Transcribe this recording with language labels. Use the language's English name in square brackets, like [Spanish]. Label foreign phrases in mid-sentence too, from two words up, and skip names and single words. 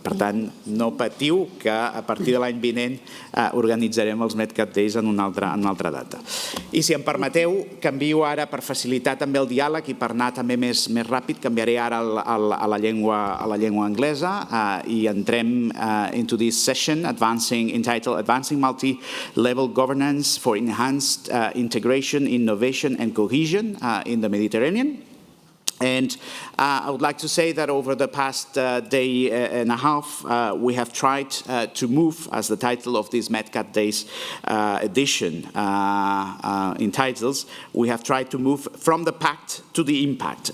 [Catalan] Per tant, no patiu, que a partir de l'any vinent organitzarem els MedCat Days en una altra data. I si em permeteu, canvio ara, per facilitar també el diàleg i per anar també més ràpid, canviaré ara a la llengua anglesa i entrem [English] into this session entitled Advancing Multi-Level Governance for Enhanced Integration, Innovation and Cohesion in the Mediterranean. And I would like to say that over the past day and a half, we have tried to move, as the title of this MedCat Days edition entitles, we have tried to move from the Pact to the impact.